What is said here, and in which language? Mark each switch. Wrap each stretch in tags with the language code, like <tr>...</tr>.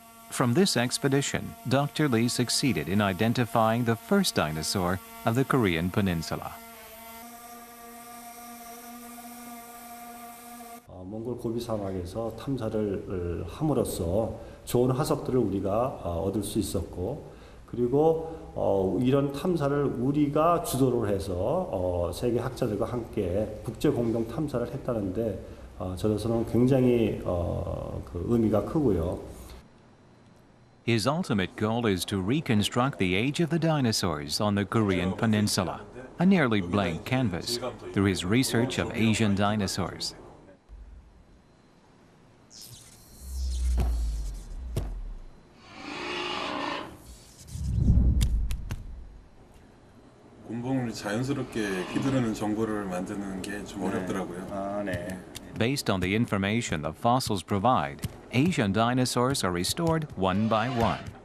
<en>From this expedition, Dr. Lee succeeded in identifying the first dinosaur of the Korean Peninsula.</en> <ko>몽골 고비 사막에서 탐사를 함으로써 좋은 화석들을 우리가 얻을 수 있었고, 그리고 이런 탐사를 우리가 주도를 해서 세계 학자들과 함께 국제 공동 탐사를 했다는데 저로서는 굉장히 그 의미가 크고요.</ko> <en>His ultimate goal is to reconstruct the age of the dinosaurs on the Korean peninsula, a nearly blank canvas, through his research of Asian dinosaurs.</en> <ko>곤봉을 자연스럽게 휘두르는 정보를 만드는 게 좀 어렵더라고요. 아, 네.</ko> <en>Based on the information the fossils provide, Asian dinosaurs are restored one by one.</en>